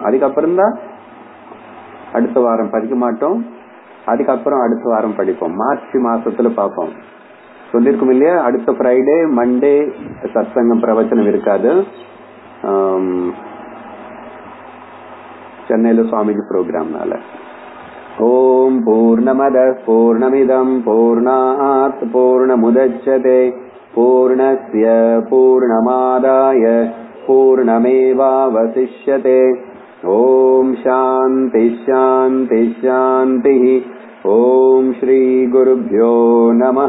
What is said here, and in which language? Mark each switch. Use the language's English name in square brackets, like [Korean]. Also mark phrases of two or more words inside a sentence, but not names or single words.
[Tamil] அதுக்கப்புறம் தான் அடுத்த வாரம் படிக்க மாட்டோம், அதுக்கப்புறம் அடுத்த வாரம் படிப்போம், மார்ச் மாசத்துல பார்ப்போம். சொல்லிருக்கோம் இல்லையா, அடுத்த [English] Friday Monday [Tamil] சத்சங்கம் பிரவச்சனம் இருக்காது, சென்னையில சுவாமிஜி ப்ரோக்ராம்னால. [Sanskrit] ओम् पूर्णमद पूर्णमिदम् पूर्णात् पूर्णमुदच्यते पूर्णस्य पूर्णमादाय पूर्णमेवावशिष्यते. ओम् शान्ति शान्ति शान्ति. ओम् श्री गुरुभ्यो नमः.